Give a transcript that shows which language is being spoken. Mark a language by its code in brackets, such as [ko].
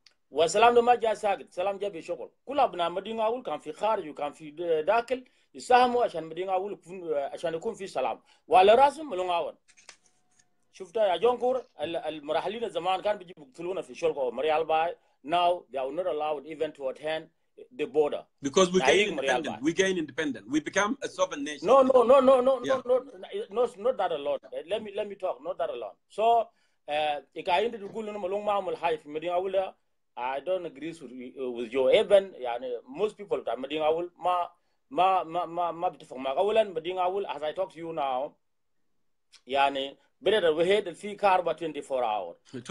[ar] والسلام ده ما جاء ساكت، سلام جاء بشغل. كل أبناء مدينة أول كان في خارج وكان في داخل يساهموا عشان مدينة أول عشان يكون في سلام. وعلى راسهم ملون أول. شفت يا جونكور المراحلين زمان كانوا بيجوا يقتلونا في شغل مريال باي. [en] Now they are not allowed even to attend the border. Because we gain independent. We become a sovereign nation. No, Yeah. not that alone. Let me talk. Not that alone. [ar] So, إكاين تقول إنه ملون ما عمل حاجة في مدينة أول. [en] I don't agree with you. [ar] Even يعني [en] most people [ar] بتاع مدينة أول ما بتفهم معك. أولاً مدينة أول [en] as I talk to you now [ar] يعني بدأ الوحيد في كهرباء [en] 24 hour.